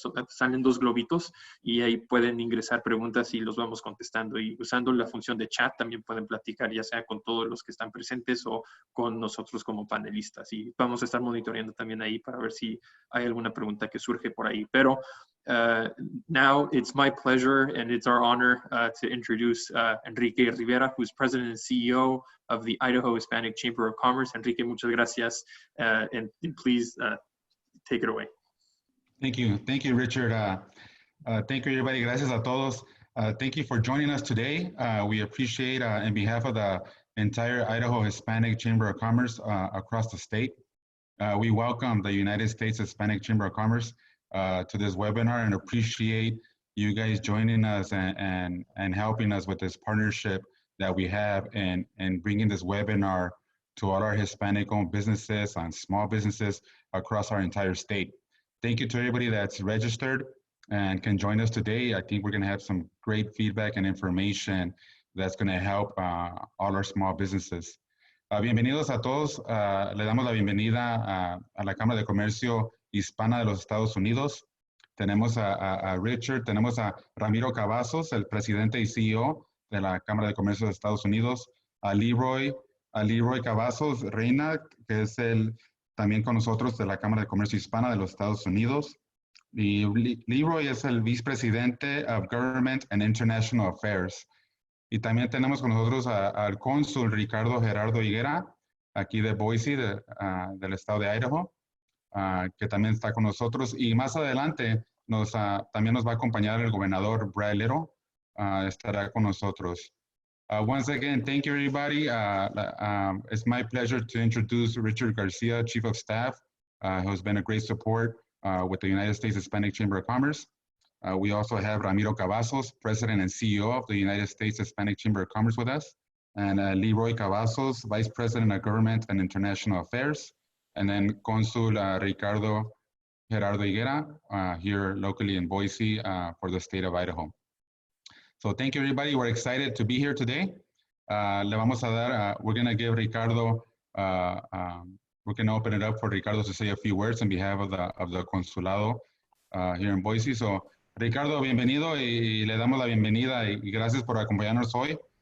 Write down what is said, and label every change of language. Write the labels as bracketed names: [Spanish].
[Spanish] Salen dos globitos y ahí pueden ingresar preguntas y los vamos contestando. Y usando la función de chat también pueden platicar ya sea con todos los que están presentes o con nosotros como panelistas. Y vamos a estar monitoreando también ahí para ver si hay alguna pregunta que surge por ahí. [English] Pero now it's my pleasure and it's our honor to introduce Enrique Rivera, who's President and CEO of the Idaho Hispanic Chamber of Commerce. Enrique, [Spanish] muchas gracias, [English] and please take it away. Thank you, Richard. Thank you, everybody. [Spanish] Gracias a todos. [English] Thank you for joining us today. We appreciate, on behalf of the entire Idaho Hispanic Chamber of Commerce across the state, we welcome the United States Hispanic Chamber of Commerce to this webinar and appreciate you guys joining us and helping us with this partnership that we have and bringing this webinar to all our Hispanic-owned businesses and small businesses across our entire state. Thank you to everybody that's registered and can join us today. I think we're going to have some great feedback and information that's going to help all our small businesses. [Spanish] Bienvenidos a todos. Le damos la bienvenida a la Cámara de Comercio Hispana de los Estados Unidos. Tenemos a Richard, tenemos a Ramiro Cavazos, el presidente y CEO de la Cámara de Comercio de Estados Unidos, a LeRoy Cavazos-Reyna, que es también con nosotros de la Cámara de Comercio Hispana de los Estados Unidos. Y LeRoy es el vicepresidente [English] of Government and International Affairs. [Spanish] Y también tenemos con nosotros al cónsul Ricardo Gerardo Higuera, aquí de Boise, del estado de Idaho, que también está con nosotros. Y más adelante también nos va a acompañar el gobernador Brad Little, estará con nosotros. [English] Once again, thank you, everybody. It's my pleasure to introduce Richard Garcia, Chief of Staff, who has been a great support with the United States Hispanic Chamber of Commerce. We also have Ramiro Cavazos, President and CEO of the United States Hispanic Chamber of Commerce with us, and LeRoy Cavazos, Vice President of Government and International Affairs, and then Consul Ricardo Gerardo Higuera, here locally in Boise for the state of Idaho. So thank you, everybody. We're excited to be here today. [Spanish] Le vamos a dar, [English] we're going to give Ricardo, we're going to open it up for Ricardo to say a few words on behalf of the Consulado here in Boise. [Spanish] So, Ricardo, bienvenido y le damos la bienvenida y gracias por acompañarnos hoy.